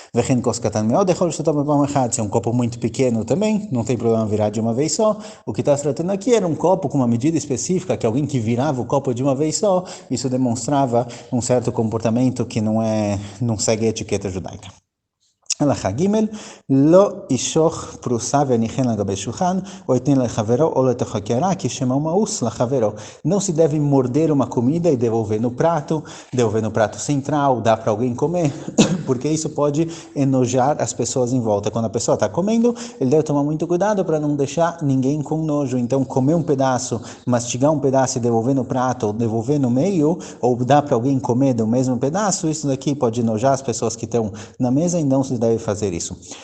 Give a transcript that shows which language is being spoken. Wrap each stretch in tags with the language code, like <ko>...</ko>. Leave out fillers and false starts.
<pt>Se é um copo muito pequeno também, não tem problema virar de uma vez só. O que está se tratando aqui era um copo com uma medida específica, que alguém que virava o copo de uma vez só, isso demonstrava um certo comportamento que não segue a etiqueta judaica.</pt> <he>הלכה ג' לא ישוך פרוסה וניחן על גבי שולחן, או יתן לחברו או לתוך הקערה, כי שמא הוא מאוס לחברו.</he> <pt>Não se deve morder uma comida e devolver no prato central, dar para alguém comer, porque isso pode enojar as pessoas em volta. Quando a pessoa está comendo, ele deve tomar muito cuidado para não deixar ninguém com nojo. Então, comer um pedaço, mastigar um pedaço e devolver no prato, ou devolver no meio, ou dar para alguém comer do mesmo pedaço, isso daqui pode enojar as pessoas que estão na mesa e não se deve fazer isso.</pt>